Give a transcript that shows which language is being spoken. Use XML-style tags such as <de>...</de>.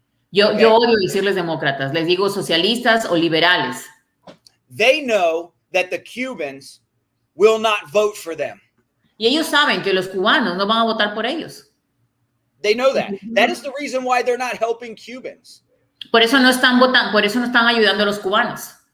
<es>Yo odio decirles demócratas, les digo socialistas o liberales.</es> <en>They know that the Cubans will not vote for them.</en> <es>Y ellos saben que los cubanos no van a votar por ellos.</es> <en>They know that. That is the reason why they're not helping Cubans.</en> <es>Por eso no están votando, por eso no están ayudando a los cubanos.</es>